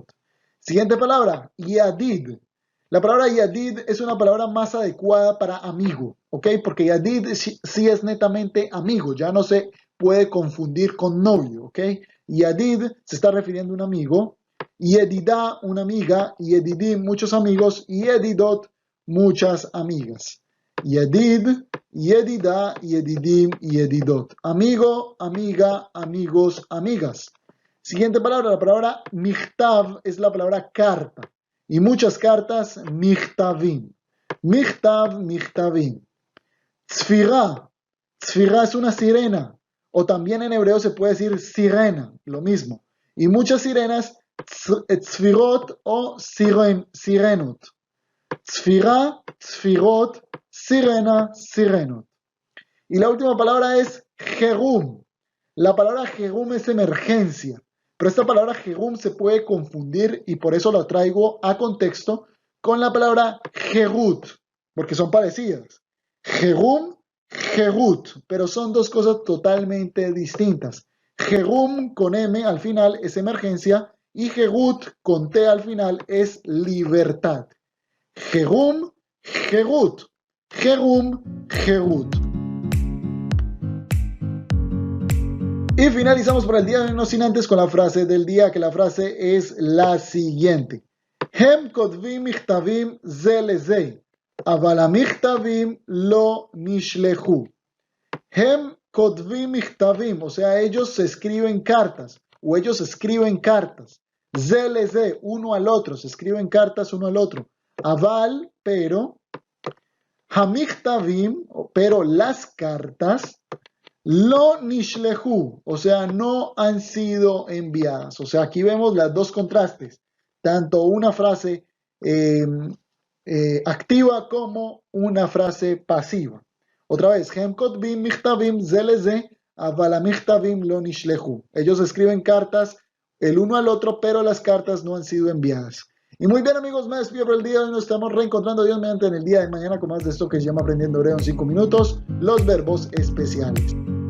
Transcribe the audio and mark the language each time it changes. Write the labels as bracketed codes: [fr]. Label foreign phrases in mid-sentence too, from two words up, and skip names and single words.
[es] Siguiente palabra, yadid. La palabra yadid es una palabra más adecuada para amigo, ¿ok? Porque yadid sí es netamente amigo, ya no se puede confundir con novio, ¿ok? Yadid se está refiriendo a un amigo, yedidá, una amiga, yedidim, muchos amigos, y yedidot, muchas amigas. [he] ידיד, ידידה, ידידים, ידידות. [es] Amigo, amiga, amigos, amigas. Siguiente palabra, la palabra michtav es la palabra carta. Y muchas cartas, [he] מכתבים. מכתב, מכתבים. [es] Tzfirá. Tzfirá es una sirena. O también en hebreo se puede decir sirena, lo mismo. Y muchas sirenas, [he] צפירות o סירנות. צפירה, צפירות, סירנה, סירנות. [es] Y la última palabra es jerum. La palabra jerum es emergencia. Pero esta palabra Jehum se puede confundir y por eso la traigo a contexto con la palabra Jerut, porque son parecidas. Jehum, Jerut, pero son dos cosas totalmente distintas. Jehum con M al final es emergencia y Jerut con T al final es libertad. [he] חירום, חירות. חירום, חירות. [es] Y finalizamos por el día de hoy, no sin antes con la frase del día, que la frase es la siguiente. [he] הם כותבים מכתבים זה לזה, אבל המכתבים לא נשלחו. הם כותבים מכתבים, [es] o sea, ellos se escriben cartas, o ellos escriben cartas. [he] זה לזה, [es] uno al otro, se escriben cartas uno al otro. Aval, pero, hamichtavim, pero las cartas, [he] לא נשלחו, [es] o sea, no han sido enviadas. O sea, aquí vemos las dos contrastes, tanto una frase activa como una frase pasiva. Otra vez, [he] הם כותבים מכתבים זה לזה, אבל המכתבים לא נשלחו. [es] Ellos escriben cartas el uno al otro, pero las cartas no han sido enviadas. Y muy bien, amigos, me despido por el día de hoy. Nos estamos reencontrando Dios mediante en el día de mañana con más de esto que se llama Aprendiendo Hebreo en 5 minutos, los verbos especiales.